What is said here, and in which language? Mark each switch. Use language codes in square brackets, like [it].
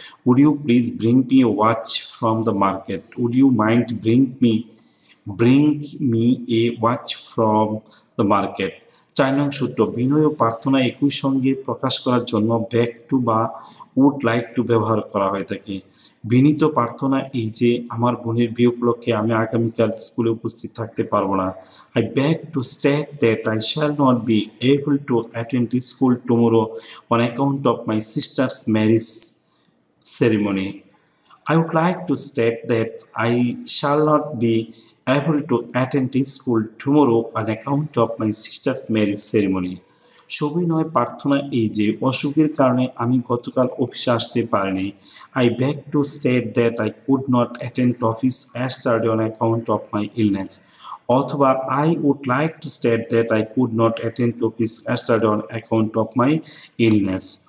[en] Would you please bring me a watch from the market. Would you mind bring me a watch from the market. [bn] ৪ নং সূত্র, বিনয় ও প্রার্থনা একই সঙ্গে প্রকাশ করার জন্য ব্যাক টু বা উড লাইক টু ব্যবহার করা হয়ে থাকে। বিনীত প্রার্থনা এই যে আমার বোনের বিয়ে উপলক্ষে আমি আগামীকাল স্কুলে উপস্থিত থাকতে পারবো না। [en] I beg to state that I shall not be able to attend school tomorrow on account of my sister's marriage ceremony. I would like to state that I shall not be able to attend school tomorrow on account of my sister's marriage ceremony. [bn] সবিনয় প্রার্থনা এই যে অসুখের কারণে আমি গতকাল অফিসে আসতে পারিনি। [en] I beg to state that I could not attend office yesterday on account of my illness। অথবা I would like to state that I could not attend office yesterday on account of my illness।